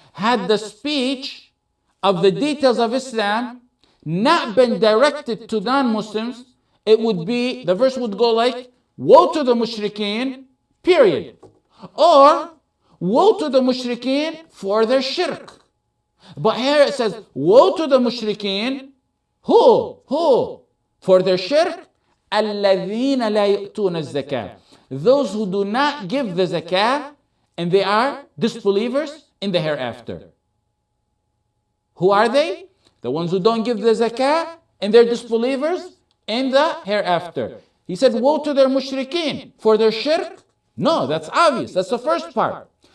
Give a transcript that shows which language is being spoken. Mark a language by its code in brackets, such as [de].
[en] Had the speech of the details of Islam not been directed to non-Muslims, it would be, the verse would go like, woe to the mushrikeen, period. Or, woe to the mushrikeen for their shirk. But here it says, woe to the mushrikeen, who? For their shirk, [ar] الَّذِينَ لَا يَأْتُونَ الزَّكَاةَ. [en] Those who do not give the zakah, and they are disbelievers in the hereafter. Who are they? The ones who don't give the zakah, and they're disbelievers in the hereafter. He said, woe to their mushrikeen for their shirk. No, that's obvious. That's the first part.